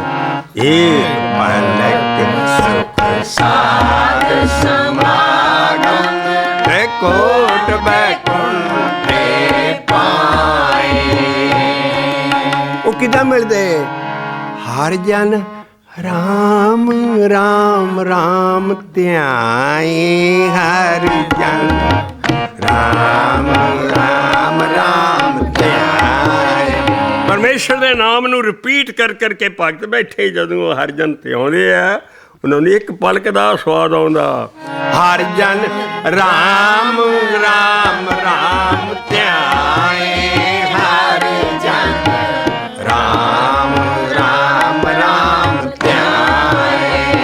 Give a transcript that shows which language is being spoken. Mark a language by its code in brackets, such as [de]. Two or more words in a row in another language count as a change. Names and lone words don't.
[pa] ਏਕ ਪਲਕ ਸੁਖ ਸਾਧ ਸਮਾਗਮ, ਕੋਟ ਬੈਕੁੰਠੇ ਪਾਏ। ਉਹ ਕਿੱਦਾਂ ਮਿਲਦੇ? ਹਰ ਜਨ ਰਾਮ ਰਾਮ ਰਾਮ ਧਿਆਏ ਹਰ ਜਨ ਰਾਮ ਰਾਮ ਰਾਮ ਧਿਆਏ। परमेश्वर ਦੇ ਨਾਮ ਨੂੰ ਰਿਪੀਟ ਕਰ ਕਰਕੇ ਭਗਤ ਬੈਠੇ ਜਦੋਂ ਹਰ ਜਨ ਤੇ ਆਉਂਦੇ ਆ ਉਹਨਾਂ ਨੂੰ ਇੱਕ ਪਲਕ ਦਾ ਸਵਾਦ ਆਉਂਦਾ। ਹਰ ਜਨ ਰਾਮ ਰਾਮ ਰਾਮ ਧਿਆਏ ਹਰ ਜਨ ਰਾਮ ਰਾਮ ਰਾਮ ਧਿਆਏ।